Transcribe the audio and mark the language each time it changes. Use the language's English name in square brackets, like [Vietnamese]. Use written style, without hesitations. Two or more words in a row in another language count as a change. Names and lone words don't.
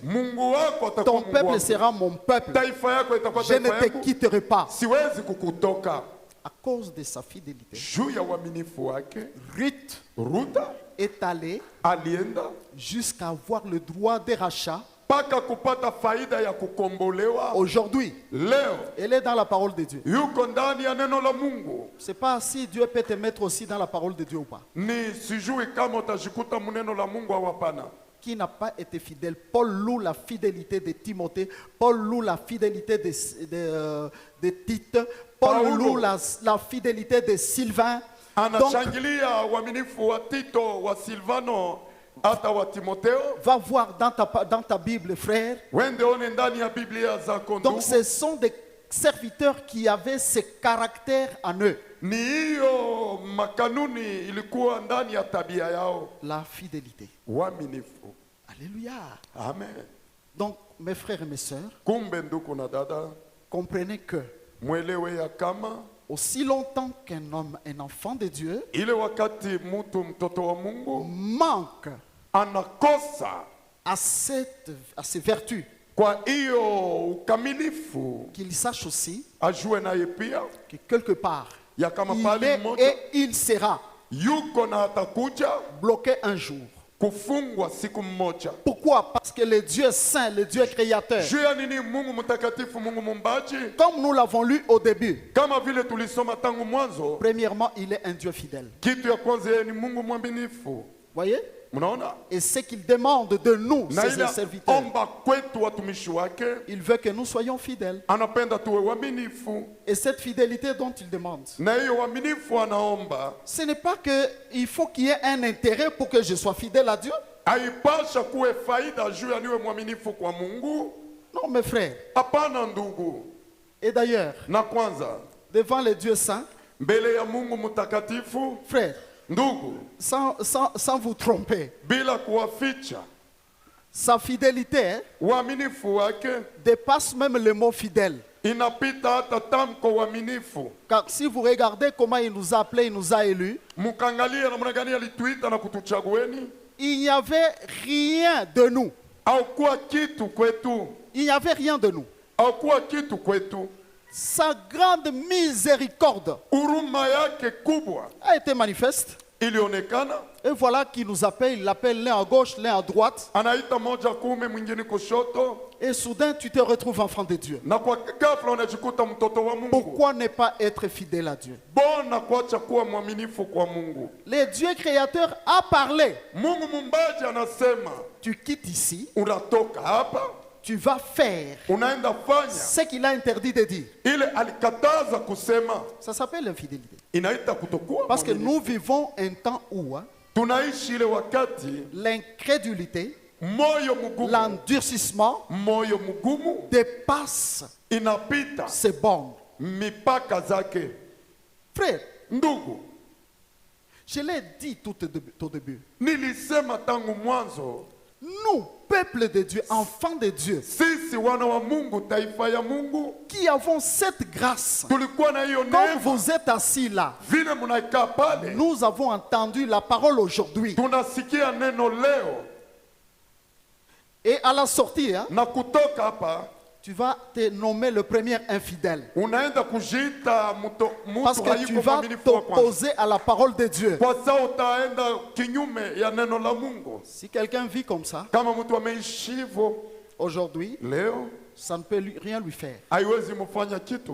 [French] Ton peuple sera mon peuple. Je ne te quitterai pas. À cause de sa fidélité, Ruth est allée jusqu'à avoir le droit de rachat [Swahili] paka kupata faida ya kukombolewa. [French] Aujourd'hui, [Swahili] Leo [French] elle est dans la parole de Dieu. [Swahili] yuko ndani ya neno la Mungu. [French] C'est pas si Dieu peut te mettre aussi dans la parole de Dieu ou pas. [Swahili] Ni sijui kama utajikuta muneno la Mungu au hapana. [French] Qui n'a pas été fidèle? Paul loue la fidélité de Timothée, Paul loue la fidélité de Tite, Paul loue la fidélité de Sylvain. [Swahili] Anashangilia uaminifu wa Tito, wa Silvano, hata wa Timotheo. [French] Va voir dans ta Bible, frère. [Swahili] Wende one ndani ya Biblia zako ndugu. [French] Donc ce sont des serviteurs qui avaient ce caractère en eux. [Swahili] Ni hiyo makanuni ilikuwa ndani ya tabia yao. [French] La fidélité. [Swahili] Uaminifu. [French] Alléluia. Amen. Donc mes frères et mes sœurs, [Swahili] Kumbe ndugu na dada, [French] comprenez que [Swahili] mwelewe ya kama [French] aussi longtemps qu'un homme, un enfant de Dieu, [Swahili] ile wakati mtu mtoto wa Mungu [French] manque [Swahili] anakosa [French] à ces vertus, [Swahili] kwa hiyo ukamilifu, [French] qu'il sache aussi [Swahili] ajue naye pia [French] que quelque part, [Swahili] ya kama [French] il [Swahili] pali [French] est [Swahili] mmoja [French] et il sera [Swahili] yuko na atakuja [French] bloqué un jour. [Swahili] kufungwa siku mmoja. [French] Pourquoi? Parce que le Dieu saint, le Dieu créateur, [Swahili] Juu ya nini? Mungu mtakatifu, Mungu mumbaji, [French] comme nous l'avons lu au début, [Swahili] kama vile tulisoma tangu mwanzo, [French] premièrement, il est un Dieu fidèle. [Swahili] kitu ya kwanza yeye ni Mungu mwaminifu. [French] Voyez? [Swahili] Mnaona? [French] Et ce qu'il demande de nous, [Swahili] Na [French] ses [Swahili] ile [French] serviteurs, [Swahili] omba kwetu watumishi wake, [French] il veut que nous soyons fidèles. [Swahili] anapenda tuwe waaminifu. [French] Et cette fidélité dont il demande, [Swahili] Na hiyo uaminifu anaomba, [French] ce n'est pas qu'il faut qu'il y ait un intérêt pour que je sois fidèle à Dieu. [Swahili] haipasha kuwe faida juu ya niwe mwaminifu kwa Mungu. [French] Non, mes frères. [Swahili] Hapana ndugu. [French] Et d'ailleurs, [Swahili] Na kwanza, [French] devant le Dieu saint, [Swahili] mbele ya Mungu mtakatifu, [French] frère, [Swahili] ndugu, [French] sans vous tromper, [Swahili] bila kuwaficha, [French] sa fidélité, hein, [Swahili] uaminifu wake [French] dépasse même le mot fidèle. [Swahili] inapita hata tamko uaminifu. [French] Car si vous regardez comment il nous a appelés, il nous a élus, [Swahili] Mukangalie namna gani alituita na kutuchagueni. [French] il n'y avait rien de nous. [Swahili] Haukuwa kitu kwetu. [French] Il n'y avait rien de nous. [Swahili] Haukuwa kitu kwetu. [French] Sa grande miséricorde [Swahili] Huruma yake kubwa [French] a été manifeste. [Swahili] ilionekana. [French] Et voilà qu'il nous appelle, il l'appelle l'un à gauche, l'un à droite. [Swahili] Anaita moja kuume, mwingine kushoto. [French] Et soudain, tu te retrouves enfant de Dieu. [Swahili] Na kwa ghafla unajikuta mtoto wa Mungu. [French] Pourquoi ne pas être fidèle à Dieu? [Swahili] Bona kuacha kuwa mwaminifu kwa Mungu. [French] Le Dieu créateur a parlé. [Swahili] Mungu mumbaji anasema, [French] Tu quittes ici, [Swahili] unatoka hapa, [French] tu vas faire [Swahili] unaenda fanya [French] ce qu'il a interdit de dire. [Swahili] ile alikataza kusema. [French] Ça s'appelle l'infidélité. [Swahili] Inaita kutokuwa [French] Parce que [Swahili] mwaminifu. [French] nous vivons un temps où hein, [Swahili] Tunaishi ile wakati [French] l'incrédulité, [Swahili] moyo mgumu, [French] l'endurcissement [Swahili] moyo mgumu [French] dépasse [Swahili] inapita [French] ses bornes. [Swahili] mipaka zake. [French] Frère, [Swahili] Ndugu, [French] je l'ai dit tout au début. [Swahili] nilisema tangu mwanzo, [French] Nous, peuple de Dieu, enfants de Dieu, [Swahili] sisi wana wa Mungu, taifa ya Mungu, [French] qui avons cette grâce, [Swahili] tulikuwa na hiyo [French] comme [Swahili] neema. [French] vous êtes assis là, [Swahili] Vile mnaikaa pale, [French] nous avons entendu la parole aujourd'hui. [Swahili] tunasikia neno leo, [French] Et à la sortie, hein, [Swahili] na kutoka hapa [French] tu vas te nommer le premier infidèle. [Swahili] unaenda kujiita [French] Parce [Swahili] mtu [French] que tu [Swahili] hayuko [French] vas [Swahili] mwaminifu wa kwanza, [French] t'opposer à la parole de Dieu. [Swahili] kwa sababu utaenda kinyume ya neno la Mungu. [French] Si quelqu'un vit comme ça, [Swahili] Kama mtu ameishi hivyo [French] aujourd'hui, [Swahili] leo, [French] ça ne peut rien lui faire. [Swahili] haiwezi mfanya kitu,